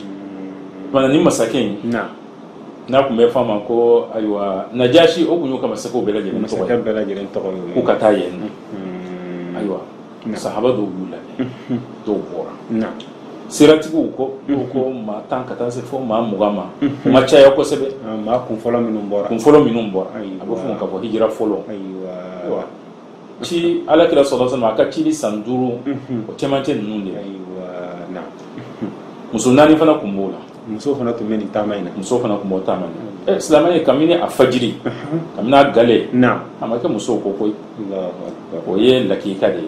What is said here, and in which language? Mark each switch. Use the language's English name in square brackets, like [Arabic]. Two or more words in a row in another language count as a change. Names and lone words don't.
[Bambara] Mana ni masakɛ in n'a kun bɛ f'a ma ko ayiwa Najashi o kun y'u ka masakɛw bɛɛ lajɛlen tɔgɔ ye k'u ka taa yen nɔ ayiwa sahaba dɔw y'u lajɛ dɔw bɔra siratigiw ko maa 10 ka taa se fo maa 20 ma u ma caya kosɛbɛ. Maa kunfɔlɔ minnu bɔra a bɛ fɔ ka fɔ hijira fɔlɔ. Ci Alakira [Arabic] صلى الله عليه وسلم [Bambara] a ka cili san 5 o cɛmancɛ ninnu de la. Muso 4 fana kun b'o la. Muso fana tun bɛ nin taama in na. Muso fana tun b'o taama in na. Silamɛ ye kabini a fajiri kabini a gale a ma kɛ musow ko koyi o ye lakika de ye.